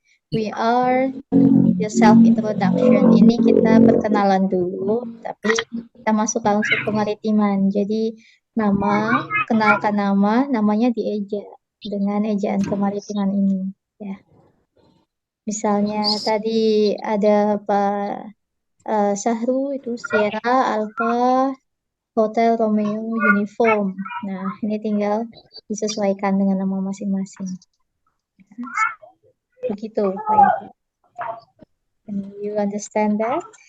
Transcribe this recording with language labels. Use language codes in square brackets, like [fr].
[en] We are the self introduction. [id] Ini kita perkenalan dulu, tapi kita masuk langsung ke kemaritiman. Jadi kenalkan namanya dieja dengan ejaan kemaritiman ini. Ya. Misalnya tadi ada Pak Sahru itu Sierra Alpha Hotel Romeo Uniform. Nah, ini tinggal disesuaikan dengan nama masing-masing. Begitu, Pak. [en] Can you understand that?